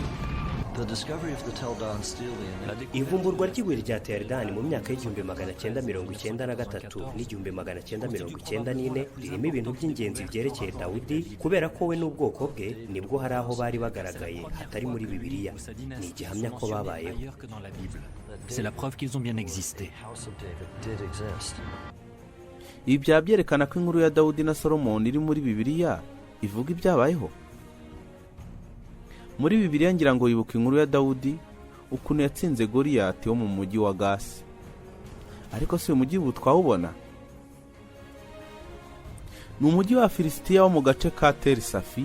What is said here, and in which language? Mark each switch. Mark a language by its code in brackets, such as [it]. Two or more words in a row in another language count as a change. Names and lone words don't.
[rw] Ivumburwa ry'ibuye rya Teldani mu myaka y'1993 n'1994 ririmo ibintu by'ingenzi byerekeye Dawudi, kubera ko we n'ubwoko bwe nibwo hari aho bari bagaragaye hatari muri Bibiliya. Ni igihamya ko babayeho. [fr] C'est la preuve qu'ils ont bien existé. [rw] Ibi byabyerekana ko inkuru ya Dawudi na Salomoni iri muri Bibiliya ivuga ibyabayeho. Muri Bibiliya ngira ngo yibuka inkuru ya Dawudi ukuntu yatsinze Goriyati wo mu mujyi wa Gasi. Ariko si umujyi ubu twawubona. Ni umujyi wa Filisitiya wo mu gace ka Terisafi.